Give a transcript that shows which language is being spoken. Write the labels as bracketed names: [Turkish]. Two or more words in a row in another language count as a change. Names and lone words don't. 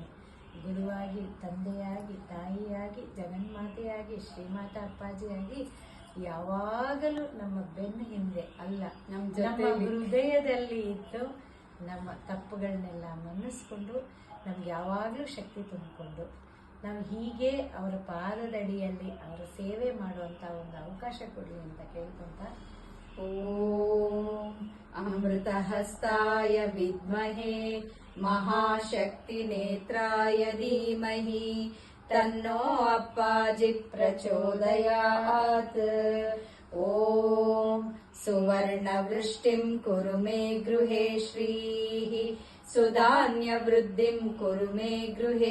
[Kannada] ಗುರುವಾಗಿ, ತಂದೆಯಾಗಿ, ತಾಯಿಯಾಗಿ, ಜಗನ್ಮಾತೆಯಾಗಿ, ಶ್ರೀಮಾತಾ ಅಪ್ಪಾಜಿಯಾಗಿ ಯಾವಾಗಲೂ ನಮ್ಮ ಬೆನ್ನ ಹಿಂದೆ ಅಲ್ಲ, ನಮ್ಮ ಹೃದಯದಲ್ಲಿ ಇದ್ದು ನಮ್ಮ ತಪ್ಪುಗಳನ್ನೆಲ್ಲ ಮನ್ನಿಸ್ಕೊಂಡು ನಮ್ಗೆ ಯಾವಾಗಲೂ ಶಕ್ತಿ ತುಂಬಿಕೊಂಡು ನಾವು ಹೀಗೆ ಅವರ ಪಾದದಡಿಯಲ್ಲಿ ಅವರ ಸೇವೆ ಮಾಡುವಂಥ ಒಂದು ಅವಕಾಶ ಕೊಡಲಿ ಅಂತ ಕೇಳ್ಕೊಂತ, [Sanskrit] ಓಂ ಅಮೃತಹಸ್ತಾಯ ವಿದ್ಮಹೇ ಮಹಾಶಕ್ತಿ ನೇತ್ರಾಯ ಧೀಮಹಿ ತನ್ನೋ ಅಪ್ಪಾಜಿ ಪ್ರಚೋದಯಾತ್. ಓಂ ಸುವರ್ಣವೃಷ್ಟಿಂ ಕುರು ಮೇ ಗೃಹೇ ಶ್ರೀಃ ಸುಧಾನ್ಯವೃದ್ಧಿಂ ಕುರು ಮೇ ಗೃಹೇ